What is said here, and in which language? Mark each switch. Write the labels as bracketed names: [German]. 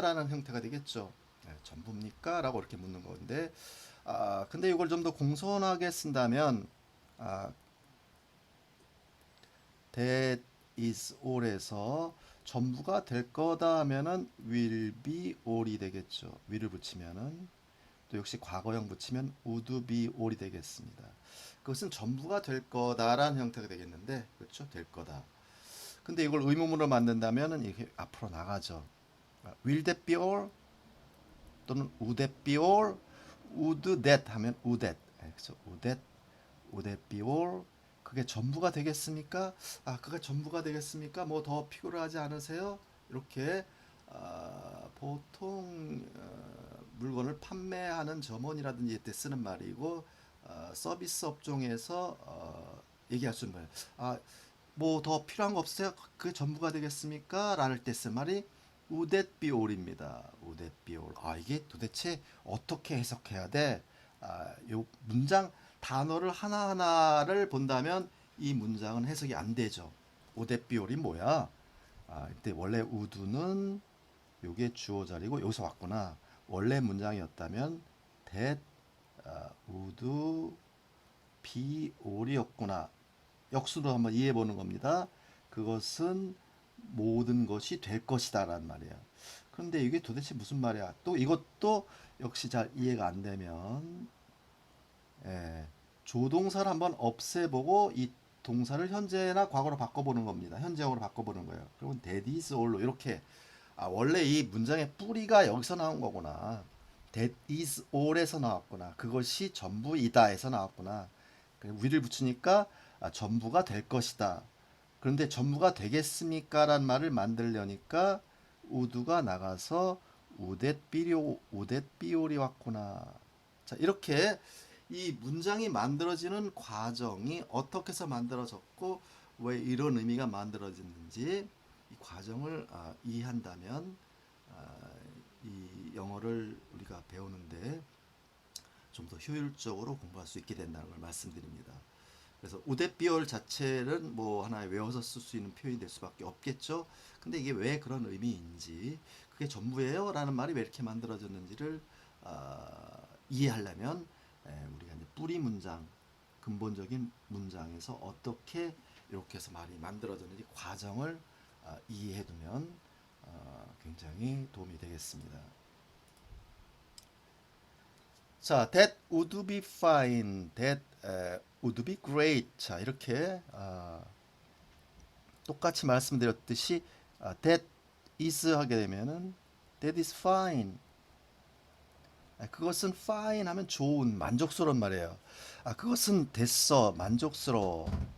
[Korean] 라는 형태가 되겠죠. 네, 전부입니까? 라고 이렇게 묻는 건데, 근데 이걸 좀 더 공손하게 쓴다면 아, [English] that is all [Korean] 에서 전부가 될 거다 하면은 [English] will be all [Korean] 이 되겠죠. will을 붙이면은 또 역시 과거형 붙이면 [English] would be all [Korean] 이 되겠습니다. 그것은 전부가 될 거다라는 형태가 되겠는데, 그렇죠? 될 거다. 근데 이걸 의문문으로 만든다면은 이렇게 앞으로 나가죠. [English] will that be all [Korean] 또는 [English] would that be all, would that [Korean] 하면 [English] would that. [Korean] 그래서 [English] would that be all, [Korean] 그게 전부가 되겠습니까? 그게 전부가 되겠습니까? 뭐 더 필요하지 않으세요? 이렇게 보통 물건을 판매하는 점원이라든지 이때 쓰는 말이고, 서비스 업종에서 얘기할 수 있는 거예요. 뭐 더 필요한 거 없어요? 그게 전부가 되겠습니까? 라는 때 쓴 말이 [English] would that be all [Korean] 입니다. [English] would that be all. [Korean] 이게 도대체 어떻게 해석해야 돼? 요 문장 단어를 하나하나를 본다면 이 문장은 해석이 안 되죠. [English] would that be all이 [Korean] 뭐야? 이때 원래 would는 요게 주어 자리고 여기서 왔구나. 원래 문장이었다면 [English] that would be all이었구나. [Korean] 역수로 한번 이해해 보는 겁니다. 그것은 모든 것이 될 것이다라는 말이에요. 그런데 이게 도대체 무슨 말이야? 또 이것도 역시 잘 이해가 안 되면, 조동사를 한번 없애보고 이 동사를 현재나 과거로 바꿔보는 겁니다. 현재형으로 바꿔보는 거예요. 그러면 [English] that is all [Korean] 로 이렇게, 원래 이 문장의 뿌리가 여기서 나온 거구나. [English] that is all에서 [Korean] 나왔구나. 그것이 전부이다에서 나왔구나. 위를 붙이니까 전부가 될 것이다. 그런데 전부가 되겠습니까? 라는 말을 만들려니까 would가 나가서 [English] would that be all [Korean] 이 왔구나. 자, 이렇게 이 문장이 만들어지는 과정이 어떻게 해서 만들어졌고 왜 이런 의미가 만들어졌는지 이 과정을 이해한다면 이 영어를 우리가 배우는데 좀 더 효율적으로 공부할 수 있게 된다는 걸 말씀드립니다. 그래서 우대비올 자체는 뭐 하나의 외워서 쓸 수 있는 표현이 될 수밖에 없겠죠. 근데 이게 왜 그런 의미인지, 그게 전부예요? 라는 말이 왜 이렇게 만들어졌는지를 이해하려면 우리가 이제 뿌리 문장, 근본적인 문장에서 어떻게 이렇게 해서 말이 만들어졌는지 과정을 이해해두면 굉장히 도움이 되겠습니다. 자, [English] that would be fine, that would be great. [Korean] 자, 이렇게 똑같이 말씀드렸듯이 that is 하게 되면은 [English] that is fine. [Korean] 그것은 fine 하면 좋은, 만족스러운 말이에요. 그것은 됐어, 만족스러워.